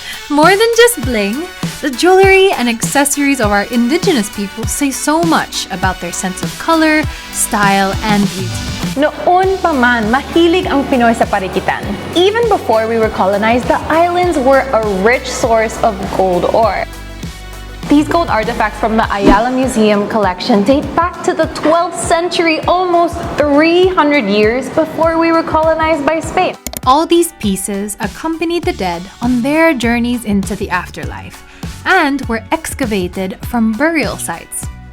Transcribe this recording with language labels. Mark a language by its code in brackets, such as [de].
[en] More than just bling, the jewelry and accessories of our indigenous people say so much about their sense of color, style, and beauty. [tl] Noon pa man, mahilig ang Pinoy sa parikitan. [en] Even before we were colonized, the islands were a rich source of gold ore. These gold artifacts from the Ayala Museum collection date back to the 12th century, almost 300 years before we were colonized by Spain. All these pieces accompanied the dead on their journeys into the afterlife and were excavated from burial sites.